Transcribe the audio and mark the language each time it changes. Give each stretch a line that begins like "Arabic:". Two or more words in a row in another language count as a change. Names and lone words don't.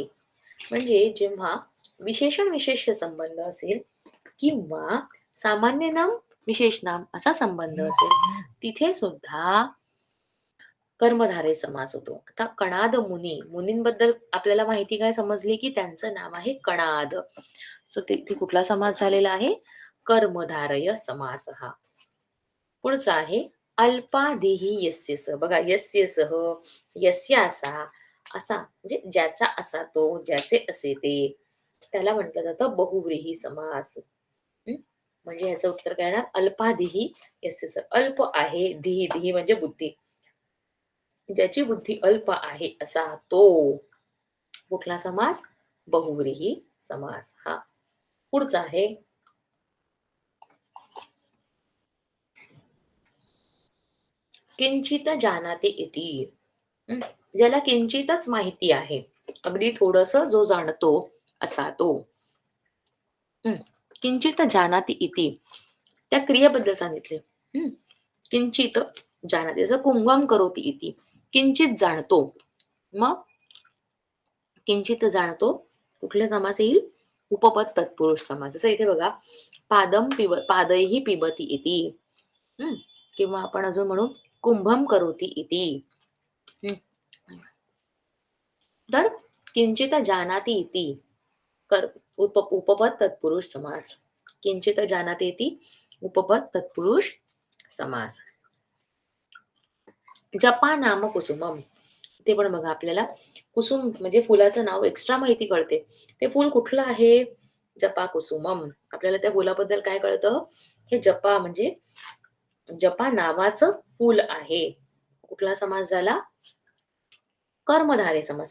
Marathi: म्हणजे जेव्हा विशेषण विशेष्य संबंध असेल किंवा सामान्य नाम विशेष नाम असा संबंध असेल, तिथे सुद्धा कर्मधारय समास होतो. आता कणाद मुनी, मुनींबद्दल आपल्याला माहिती काय समजली की त्यांचं नाव आहे कणाद. सो ते कुठला समास झालेला आहे? कर्मधारय समास हा. पुढचा आहे
Sanskrit: अल्पादेही यस्य स.
Marathi: बघा यस्य सह, यस्य असा, असा म्हणजे ज्याचा असा तो, ज्याचे असे ते, त्याला म्हटलं जातं बहुव्रीही समास. हं? म्हणजे याचं उत्तर काय येणार?
Sanskrit: अल्पादेही यस्य स.
Marathi: अल्प आहे, धीही, धीही म्हणजे बुद्धी, ज्याची बुद्धी अल्प आहे असा तो. कुठला समास? बहुव्रीही समास हा. पुढचा आहे
Sanskrit: किंचित जानाति इति.
Marathi: ज्याला किंचितच माहिती आहे, अगदी थोडस जो जाणतो असा तो.
Sanskrit: किंचित जानाति इति,
Marathi: त्या क्रियेबद्दल सांगितले.
Sanskrit: किंचित जानाति,
Marathi: जसं
Sanskrit: कुंभम करोति इति,
Marathi: किंचित जाणतो. मग किंचित जाणतो कुठले समास येईल? उपपद तत्पुरुष समास. जसं इथे बघा,
Sanskrit: पादैही पिबती इति.
Marathi: किंवा आपण अजून म्हणू
Sanskrit: कुंभम करोति इति.
Marathi: तर
Sanskrit: किंचित जानाति इति
Marathi: उपपद तत्पुरुष समास.
Sanskrit: किंचित जानाति इति
Marathi: उपपद तत्पुरुष समास.
Sanskrit: जपा नाम कुसुमम,
Marathi: ते पण बघा आपल्याला कुसुम म्हणजे फुलाचं नाव एक्स्ट्रा माहिती कळते. ते फुल कुठलं आहे?
Sanskrit: जपा कुसुमम.
Marathi: आपल्याला त्या फुलाबद्दल काय कळतं? हे जपा म्हणजे जपा नावाचं फूल आहे. कुठला समास झाला? कर्मधारय समास.